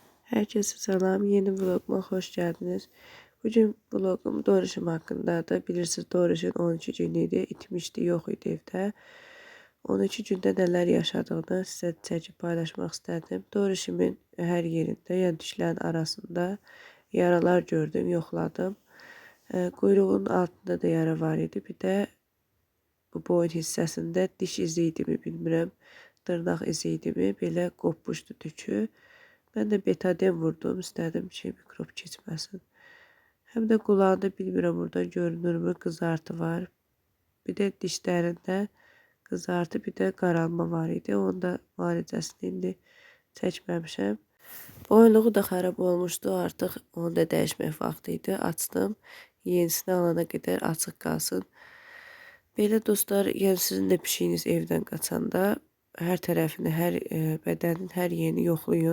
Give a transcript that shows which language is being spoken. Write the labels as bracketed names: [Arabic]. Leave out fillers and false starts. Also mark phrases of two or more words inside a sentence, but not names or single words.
[Turkish] Herkese selam. Yeni vloguma hoş geldiniz. Bugün vlogum Doruşum hakkındadır. [Azerbaijani] Bilirsiniz Doruşun 12 günü idi. İtmişdi, yox idi evdə. 12 gündə nələr yaşadığını sizə çəkib paylaşmaq istədim. Doruşumun hər yerində, yəni dişlərin arasında yaralar gördüm, yoxladım. Quyruğun altında da yara var idi. Bir də bu boyun hissəsində diş izi idimi bilmirəm. Dırnaq izi idimi, belə qopmuşdu tükü. [Turkish] Ben de betadin vurdum. [Azerbaijani] İstedim ki mikrop keçməsin. Hem de qulağında bilmirəm buradan görünürmü kızartı var. Bir de dişlərində kızartı, bir de qaralma var idi. Onu da müalicəsini indi çəkməmişəm. Boyunluğu da xarab olmuşdu. Artıq onu da dəyişmək vaxtı idi. Açdım. Yenisini alana qədər açıq qalsın. Belə dostlar, yəni sizin də pişiyiniz evdən qaçanda hər tərəfini, hər bədənin hər yerini yoxlayın.